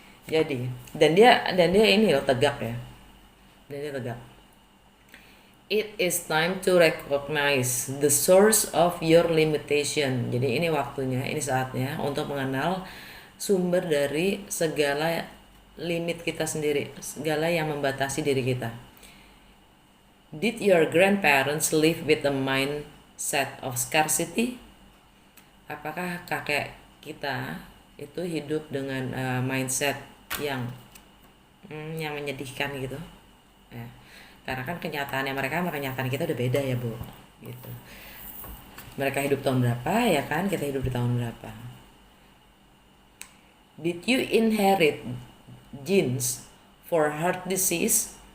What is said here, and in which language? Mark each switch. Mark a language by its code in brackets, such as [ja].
[id] Jadi dan dia ini loh, tegak ya. Dan dia tegak. [en] It is time to recognize the source of your limitation. [id] Jadi ini waktunya, ini saatnya untuk mengenal sumber dari segala limit kita sendiri, segala yang membatasi diri kita. [en] Did your grandparents live with a mindset of scarcity? [id] Apakah kakek kita itu hidup dengan mindset yang menyedihkan gitu ya? Karena kan kenyataannya mereka sama kenyataan kita udah beda ya Bu gitu. Mereka hidup tahun berapa ya kan, kita hidup di tahun berapa. [en] Did you inherit genes for heart disease?